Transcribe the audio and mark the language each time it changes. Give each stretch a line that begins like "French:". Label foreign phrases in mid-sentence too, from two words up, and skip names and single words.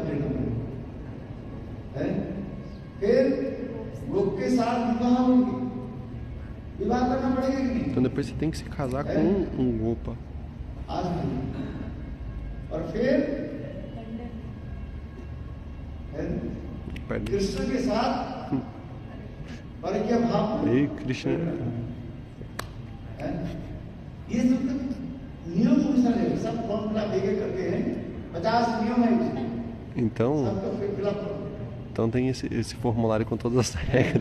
Portuguese: Então depois você tem que se casar com um gopa. E Krishna.
Hindi: ये सब नियम अनुसार है, सब फॉर्मूला देके करते हैं, 50 नियम है उसमें।
Portuguese: Então tem esse formulário com todas as regras.